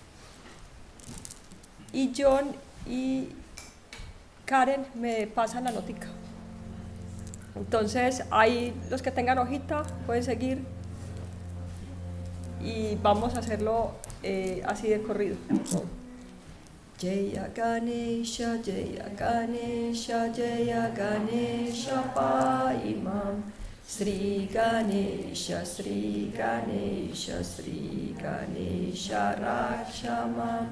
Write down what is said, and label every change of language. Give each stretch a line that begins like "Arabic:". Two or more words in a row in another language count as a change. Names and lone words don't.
Spanish: Y John y Karen me pasan la notica. Entonces, ahí los que tengan hojita pueden seguir. Y vamos a hacerlo así de corrido.
Sanskrit: जय गणेश, जय गणेश, जय गणेश पाहिमाम्. श्री गणेश, श्री गणेश, श्री गणेश रक्षमाम्.